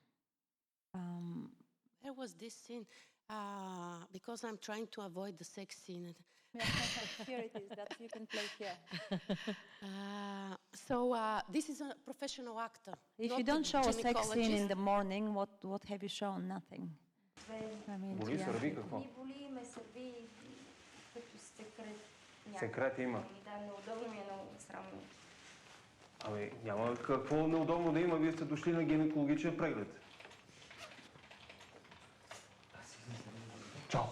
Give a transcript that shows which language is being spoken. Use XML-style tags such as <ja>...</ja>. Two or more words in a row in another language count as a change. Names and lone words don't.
<en>There was this scene, because I'm trying to avoid the sex scene. Here it is, that you can play here. This is a professional actor. If you don't show a sex scene in the morning, what have you shown? Nothing. I mean,</en> <bg>Боли, сърви какво? Боли ме, сърви като секрет. Секрет има. Да, неудобно ми е, много срамно. Ами, няма какво неудобно да има. Вие сте дошли на гинекологичен преглед. Чао.</bg>